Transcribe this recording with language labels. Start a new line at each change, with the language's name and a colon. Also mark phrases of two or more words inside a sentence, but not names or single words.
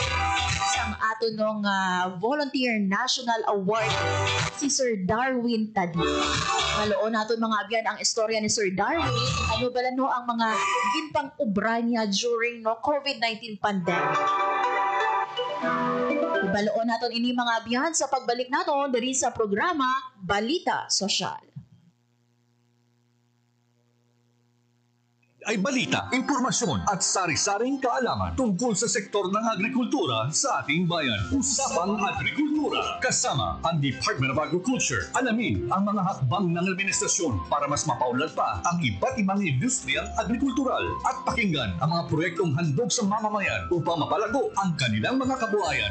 Hiligaynon: Sang aton Volunteer National Award si Sir Darwin Tadi. Maloon naton mga abyan ang istorya ni Sir Darwin. Ano bala ang mga ginpang ubra niya
English: during COVID-19 pandemic.
Hiligaynon: Ibaloon naton ini mga abyan sa pagbalik naton diri sa programa Balita Sosyal.
Filipino: Ay balita, impormasyon at sari-saring kaalaman tungkol sa sektor ng agrikultura sa ating bayan. Usapang Agrikultura kasama ang Department of Agriculture. Alamin ang mga hakbang ng administrasyon para mas mapaunlad pa ang iba't ibang industriyang agrikultural at pakinggan ang mga proyektong handog sa mamamayan upang mapalago ang kanilang mga kabuhayan.